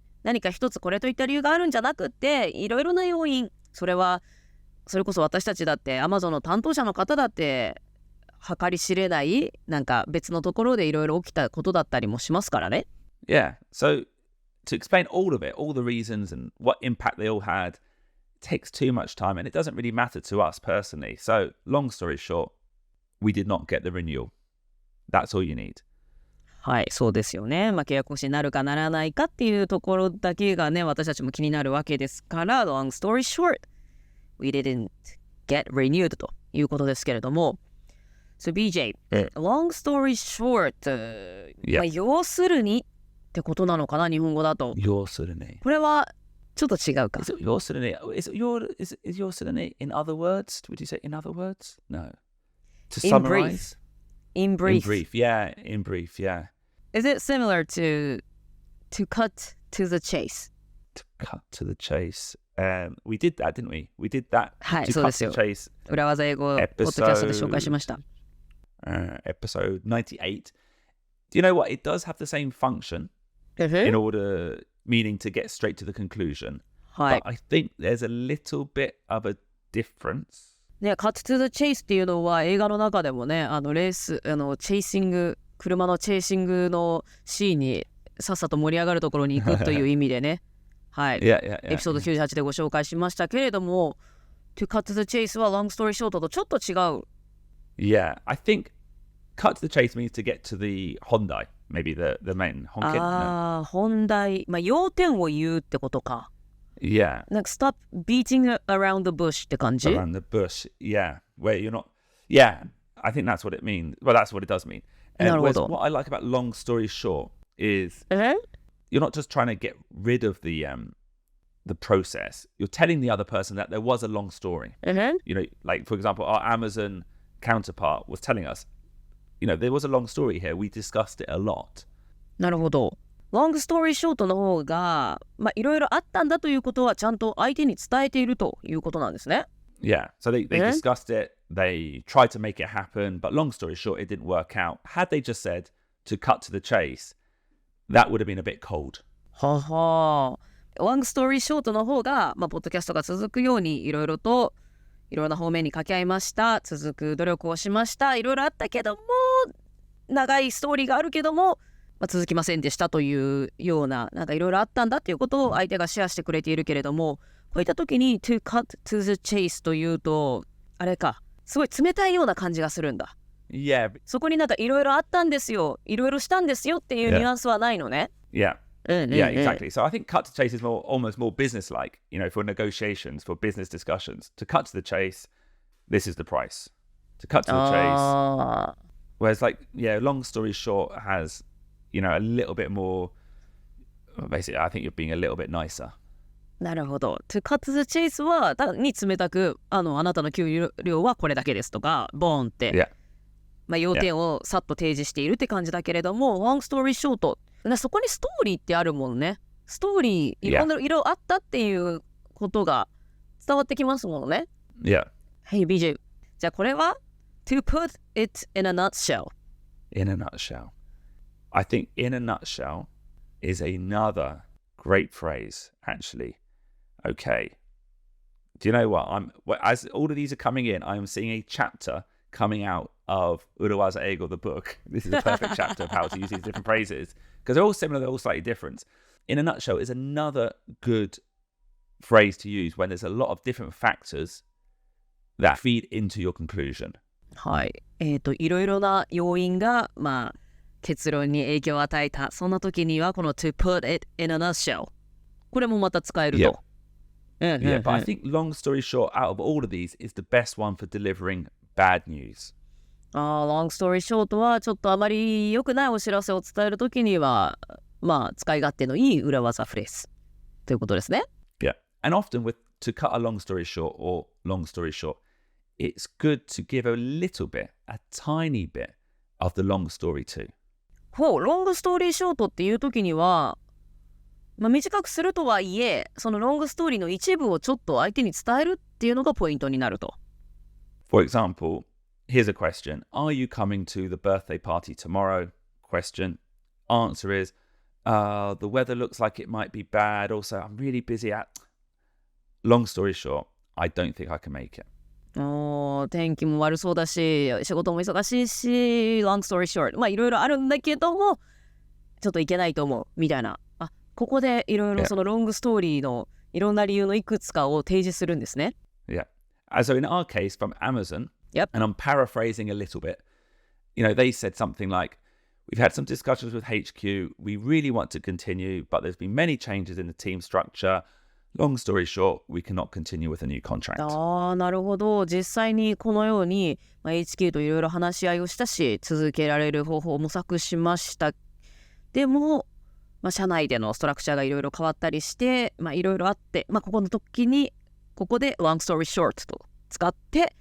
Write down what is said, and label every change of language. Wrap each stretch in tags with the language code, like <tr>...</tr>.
<ja>何か一つこれといった理由があるんじゃなくって、いろいろな要因、それこそ私たちだって Amazon の担当者の方だって計り知れないなんか別のところでいろいろ起きたことだったりもしますからね。</ja> <en>Yeah, so to explain all of it, all the reasons and what impact they all had, takes too much time and it doesn't really matter to us personally. So long story short, we did not get the renewal. That's all you need.</en> <ja>はい、そうですよね。契約更新になるかならないかっていうところだけがね、私たちも気になるわけですから、</ja> <en>long story short, we didn't get renewed</en> <ja>ということですけれども。 So BJ,</ja> <en>long story short,</en> <ja>要するにってことなのかな、日本語だと。要するに。これはちょっと違うか。</ja> <en>Is it</en> <ja>要するに</ja> <en>is要するに in other words? Would you say in other words? No. To summarize? In brief. In brief, yeah. Is it similar to cut to the chase? To cut to the chase. We did that, didn't we? We did that.</en> <ja>はい、</ja> <en>to</en> <ja>そうです</ja> <en>cut</en> <ja>よ。</ja> <en>to the chase.</en> <ja>裏技英語ポッドキャストで紹介しました。</ja> <en>Episode 98. Do you know what? It does have the same function in order, meaning to get straight to the conclusion.</en> <ja>はい。</ja> <en>But I think there's a little bit of a difference.</en> <ja>ね、</ja> <en>cut to the chase</en> <ja>っていうのは映画の中でもね、レース、チェイシング、車のチェイシングのシーンにさっさと盛り上がるところに行くという意味でね、はい、エピソード98でご紹介しましたけれども、</ja> <en>to cut to the chase</en> <ja>は</ja> <en>long story short</en> <ja>とちょっと違う。</ja> <en>Yeah, I think cut to the chase means to get to the Hyundai, maybe the main Honkin.</en> <ja>本題、要点を言うってことか。</ja> <en>Yeah. なんか stop beating around the bush</en> <ja>って感じ？</ja> <en>Around the bush, yeah. Where you're not... Yeah, I think that's what it means. Well, that's what it does mean. Whereas what I like about long story short is you're not just trying to get rid of the process. You're telling the other person that there was a long story. Like, for example, our Amazon counterpart was telling us, there was a long story here. We discussed it a lot.</en> <ja>なるほど。</ja> <en>long story short</en> <ja>の方が、いろいろあったんだということはちゃんと相手に伝えているということなんですね。</ja> <en>Yeah, so they discussed it, they tried to make it happen, but long story short, it didn't work out. Had they just said to cut to the chase, that would have been a bit cold. はは。 long story short</en> <ja>の方が、ポッドキャストが続くようにいろんな方面に掛け合いました。続く努力をしました。いろいろあったけども、長いストーリーがあるけども、続きませんでしたというような、なんかいろいろあったんだっていうことを相手がシェアしてくれているけれども、こういった時に</ja> <en>to cut to the chase</en> <ja>というと、あれか、すごい冷たいような感じがするんだ。</ja> <en>Yeah.</en> <ja>そこになんかいろいろあったんですよ、いろいろしたんですよっていうニュアンスはないのね。</ja> <en>Yeah. Yeah, exactly. So I think cut to chase is almost more business-like, for negotiations, for business discussions. To cut to the chase, this is the price. To cut to the chase. Whereas long story short has, a little bit more, basically, I think you're being a little bit nicer.</en> <ja>なるほど。</ja> <en>To cut to the chase</en> <ja>は単に冷たく、あなたの給料はこれだけですとか、ボーンって、要点をさっと提示しているって感じだけれども、</ja> <en>long story short、</en> <ja>そこにストーリーってあるもんね。ストーリー、いろんな色あったっていうことが伝わってきますものね。</ja> <en>Yeah. Hey BJ、</en> <ja>じゃあこれは</ja> <en>to put it in a nutshell. In a nutshell. I think in a nutshell is another great phrase, actually. Okay. Do you know what? As all of these are coming in, I am seeing a chapter coming out of 裏技英語 the book. This is a perfect chapter of how to use these different phrases because they're all similar, they're all slightly different. In a nutshell, it's another good phrase to use when there's a lot of different factors that feed into your conclusion.</en> <ja>はい。いろいろな要因が、結論に影響を与えた。そんな時には、この</ja> <en>to put it in a nutshell。</en> <ja>これもまた使えると。</ja> <en>Yeah, but I think long story short, out of all of these, is the best one for delivering bad news. long story short</en> <ja>はちょっとあまり良くないお知らせを伝えるときには、使い勝手のいい裏技フレーズということですね。</ja> <en>Yeah, and often to cut a long story short or long story short, it's good to give a little bit, a tiny bit of the long story too.</en> <ja>ロングストーリーショートっていうときには、短くするとはいえ、そのロングストーリーの一部をちょっと相手に伝えるっていうのがポイントになると。</ja> <en>For example, here's a question. Are you coming to the birthday party tomorrow? Question. Answer is, the weather looks like it might be bad. Also, I'm really busy at... Long story short, I don't think I can make it.</en> <ja>天気も悪そうだし、仕事も忙しいし、</ja> <en>long story short。</en> <ja>いろいろあるんだけども、ちょっといけないと思う、みたいな。ここでいろいろそのロングストーリーのいろんな理由のいくつかを提示するんですね。</ja> <en>Yeah. So in our case, from Amazon, Yep. and I'm paraphrasing a little bit, they said something like, we've had some discussions with HQ, we really want to continue, but there's been many changes in the team structure. Long story short, we cannot continue with a new contract.</en> <ja>なるほど。実際にこのように、HQ といろいろ話し合いをしたし、続けられる方法を模索しました。でも、社内でのストラクチャーがいろいろ変わったりして、いろいろあって、ここの時に、ここで</ja> <en>long story short</en> <ja>と使って、</ja>